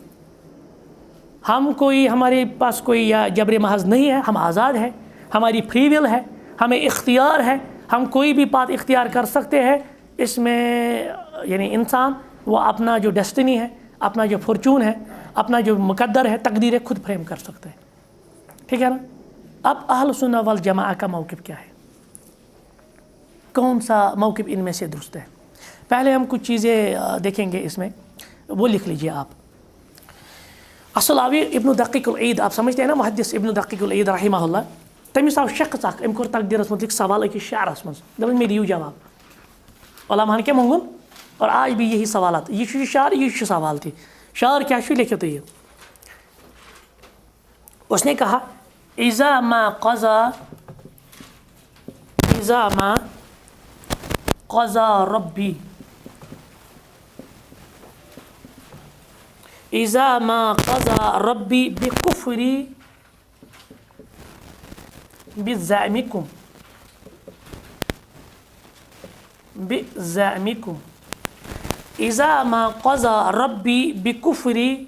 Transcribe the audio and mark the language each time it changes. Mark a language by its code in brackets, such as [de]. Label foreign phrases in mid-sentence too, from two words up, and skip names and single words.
[ur] ہم کوئی ہمارے پاس کوئی یا جبر محض نہیں ہے ہم آزاد ہیں ہماری [en] free will [ur] ہے ہمیں اختیار ہے ہم کوئی بھی بات اختیار کر سکتے ہیں اس میں یعنی انسان وہ اپنا جو ڈیسٹنی ہے اپنا جو فارچون ہے اپنا جو مقدر ہے تقدیر ہے خود فریم کر سکتے ہیں ٹھیک ہے نا اب اہل سنہ والجماعہ کا موقف کیا ہے کون سا موقف ان میں سے درست ہے پہلے ہم کچھ چیزیں دیکھیں گے اس میں وہ لکھ لیجئے آپ اصلاوی ابن دقیق العید آپ سمجھتے ہیں نا محدث ابن دقیق العید رحمہ اللہ [ks] تٔمِس آو شخص اَکھ أمۍ کوٚر تقدیٖرَس مُتعلِق سوال أکِس شعرَس منٛز دَپان مےٚ دِیِو جواب علاماہَن کیٛاہ مونٛگُن اور آج بھی یہی سوالات یہ چھُ شعر یہ چھُ سوال تہِ شعر کیٛاہ چھُ لیکھِو تُہۍ یہِ [ur] اس نے کہا [ar] اذا ما قضى ربي اذا ما قضى ربي بكفري بزعمكم اذا ما قضى ربي بكفري